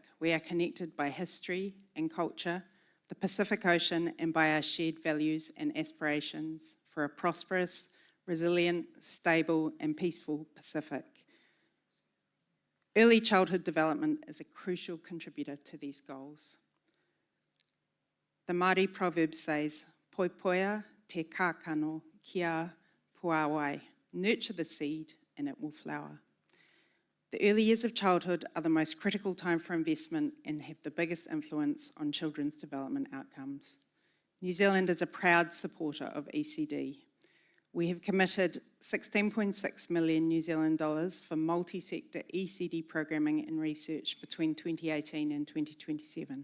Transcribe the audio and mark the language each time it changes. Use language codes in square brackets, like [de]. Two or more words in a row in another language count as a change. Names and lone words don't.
[en] We are connected by history and culture, the Pacific Ocean, and by our shared values and aspirations for a prosperous, resilient, stable, and peaceful Pacific. Early childhood development is a crucial contributor to these goals. The Māori proverb says, [mi] poipoia te kākano kia puawai, [en] nurture the seed and it will flower. The early years of childhood are the most critical time for investment and have the biggest influence on children's development outcomes. New Zealand is a proud supporter of ECD. We have committed 16.6 million New Zealand dollars for multi-sector ECD programming and research between 2018 and 2027.